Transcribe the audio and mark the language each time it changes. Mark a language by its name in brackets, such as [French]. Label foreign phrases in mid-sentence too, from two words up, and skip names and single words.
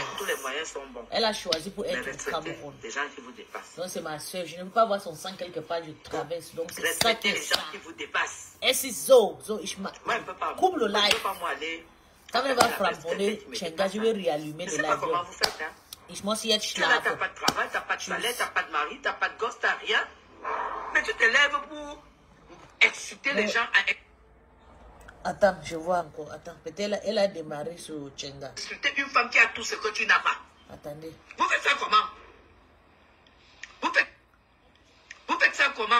[French] Tous les moyens sont bons. Elle a choisi pour être au Cameroun. Des gens qui vous dépassent. Donc c'est ma soeur, je ne veux pas voir son sang quelque part, je traverse. Donc c'est ça qui est les gens qui vous dépassent. Et c'est Zo, ich Moi, je ne peux pas. coupe le live. Je ne peux pas moi aller. Quand elle va framponner, Chenga, je vais réallumer le live. Je ne sais pas comment vous faites, hein. [German] Ich muss jetzt [French] Tu n'as [German] schlafen. [French] pas de travail, tu n'as pas de chalet, tu n'as pas de mari, tu n'as pas de gosse, tu n'as rien. Mais tu te lèves pour exciter les gens à... Attends, je vois encore. Attends, peut-être elle a démarré sur Chenga. Exciter une femme qui a tout ce que tu n'as pas. Attendez. Vous faites ça comment? Vous faites ça comment?